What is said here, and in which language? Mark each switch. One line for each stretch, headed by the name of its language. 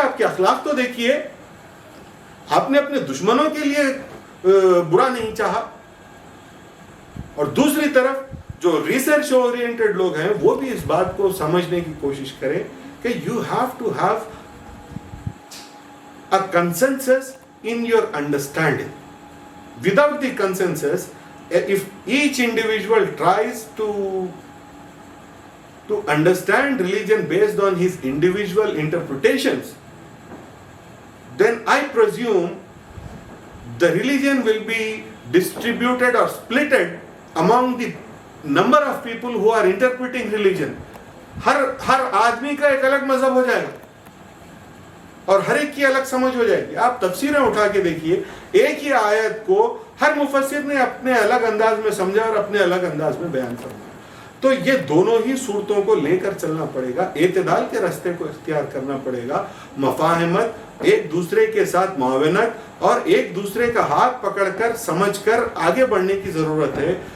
Urdu: آپ کے اخلاق تو دیکھیے, آپ نے اپنے دشمنوں کے لیے برا نہیں چاہا. اور دوسری طرف جو ریسرچ اورینٹڈ لوگ ہیں وہ بھی اس بات کو سمجھنے کی کوشش کریں کہ
English: You have to have a consensus in your understanding. Without the consensus, if each individual tries to understand religion based on his individual interpretations, then I presume the religion will be distributed or splitted among the number of people who are interpreting religion.
Urdu: ہر آدمی کا ایک الگ مذہب ہو جائے گا اور ہر ایک کی الگ سمجھ ہو جائے گی. آپ تفسیریں اٹھا کے دیکھیے, ایک ہی آیت کو ہر مفسر نے اپنے الگ انداز میں سمجھا اور اپنے الگ انداز میں بیان فرمایا. تو یہ دونوں ہی صورتوں کو لے کر چلنا پڑے گا, اعتدال کے راستے کو اختیار کرنا پڑے گا, مفاہمت, ایک دوسرے کے ساتھ معاونت اور ایک دوسرے کا ہاتھ پکڑ کر سمجھ کر آگے بڑھنے کی ضرورت ہے.